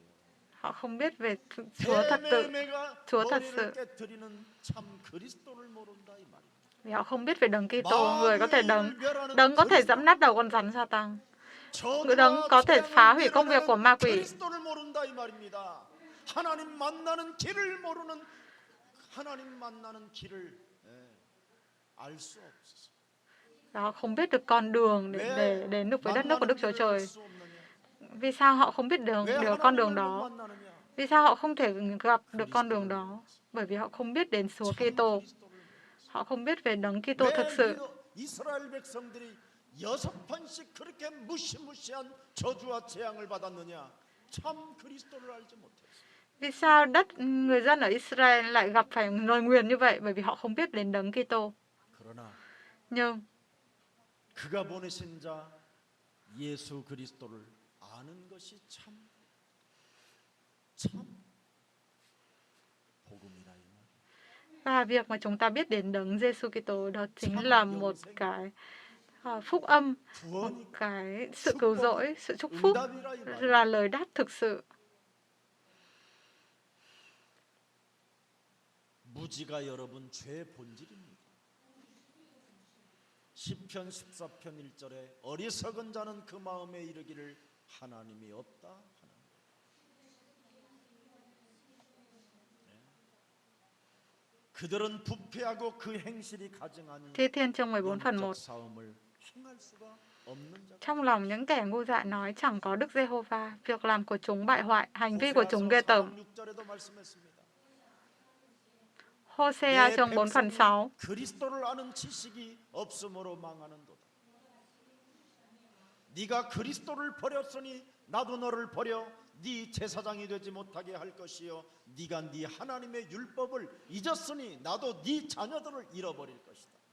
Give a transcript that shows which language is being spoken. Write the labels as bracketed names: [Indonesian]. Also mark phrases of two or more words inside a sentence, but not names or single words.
[Vietnamese] Họ không biết về Chúa thật sự, 대매매가 Chúa thật [Korean] 머리를 [Vietnamese] sự. [Korean] 깨뜨리는 참 그리스도를 모른다 이 말이에요. [Vietnamese] Vì họ không biết về đấng Kitô, người có thể đấng có thể giẫm nát đầu con rắn Sa-tăng, người đấng có thể phá hủy công việc của ma quỷ. [Korean] 그리스도를 모른다 이 말입니다. 하나님 만나는 길을 모르는 하나님 만나는 길을 알 수 없어서. [Vietnamese] Họ không biết được con đường để đến được với đất nước của Đức Chúa Trời. [Korean] 수 없느냐? [Vietnamese] Vì sao họ không biết [Korean] 왜 [Vietnamese] con đường [Korean] 하나님을 못 [Vietnamese] đó? [Korean] 만나느냐? [Vietnamese] Vì sao họ không thể gặp được con đường đó? Bởi vì họ không biết đến Chúa Kitô. Họ không biết về đấng Kitô thực sự. [Korean] 이스라엘 백성들이 6번씩 그렇게 무시무시한 저주와 재앙을 받았느냐? 참 그리스도를 알지 못했어. [Vietnamese] Vì sao người dân ở Israel lại gặp phải lời nguyền như vậy? Bởi vì họ không biết đến đấng Kitô. [Korean] 그러나 [Vietnamese] Nhưng [Korean] 그가 보내신 자 예수 그리스도를 아는 것이 참 복음이라 이 말. [Vietnamese] và việc mà chúng ta biết đến đấng Giêsu Kitô đó chính là một cái phúc âm, một [Korean] 구원이 [Vietnamese] cái sự cứu rỗi, sự chúc phúc [Korean] 응답이라 이 말이에요. [Vietnamese] là lời đáp thực sự. [Korean] 무지가 여러분 죄의 본질입니다. 시편 14편 1절에 어리석은 자는 그 마음에 이르기를 하나님이 없다 하는 거예요. 그들은 부패하고 그 행실이 가증하니 [Vietnamese] Thi Thiên chương 14 phần 1. [Korean] 영적 싸움을 행할 수가 없는 자. [Vietnamese] Trong lòng những kẻ ngu dại nói chẳng có Đức Giê-hô-va, việc làm của chúng bại hoại, hành vi của chúng ghê tởm. [Korean] 6절에도 말씀했습니다. [Vietnamese] Hosea chương 4 phần 6. [Korean] 그리스도를 아는 지식이 없음으로 망하는도다. 네가 그리스도를 버렸으니 나도 너를 버려 네 제사장이 되지 못하게 할 것이요 네가 네 하나님의 율법을 잊었으니 나도 네 자녀들을 잃어버릴 것이다.